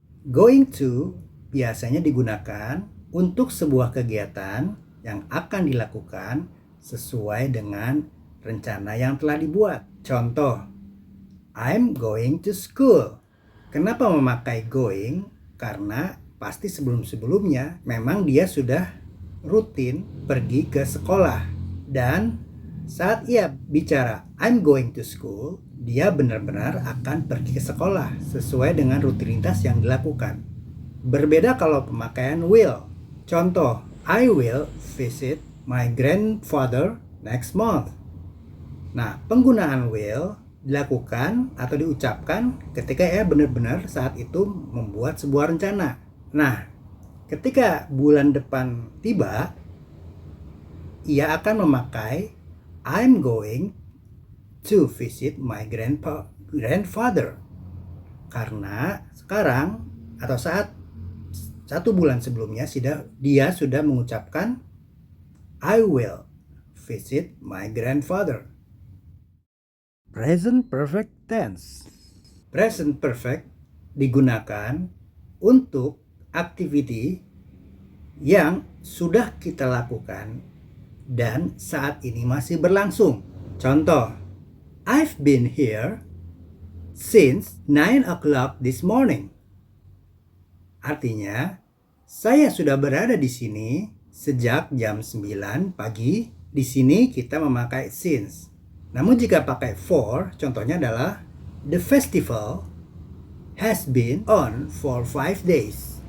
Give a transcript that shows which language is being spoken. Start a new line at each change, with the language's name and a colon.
Indonesian: Going to biasanya digunakan untuk sebuah kegiatan yang akan dilakukan sesuai dengan rencana yang telah dibuat. Contoh,
English: I'm going to school.
Indonesian: Kenapa memakai going? Karena pasti sebelum-sebelumnya memang dia sudah rutin pergi ke sekolah. Dan saat ia bicara
English: I'm going to school,
Indonesian: dia benar-benar akan pergi ke sekolah sesuai dengan rutinitas yang dilakukan. Berbeda kalau pemakaian will. Contoh,
English: I will visit my grandfather next month.
Indonesian: Nah, penggunaan will dilakukan atau diucapkan ketika ia benar-benar saat itu membuat sebuah rencana. Nah, ketika bulan depan tiba, ia akan memakai
English: I'm going to visit my grandfather.
Indonesian: Karena sekarang atau saat 1 bulan sebelumnya dia sudah mengucapkan
English: I will visit my grandfather. Present perfect tense.
Indonesian: Present perfect digunakan untuk aktiviti yang sudah kita lakukan dan saat ini masih berlangsung. Contoh,
English: I've been here since 9 o'clock this morning.
Indonesian: Artinya, saya sudah berada di sini sejak jam 9 pagi. Di sini kita memakai since. Namun jika pakai for, contohnya adalah
English: the festival has been on for 5 days.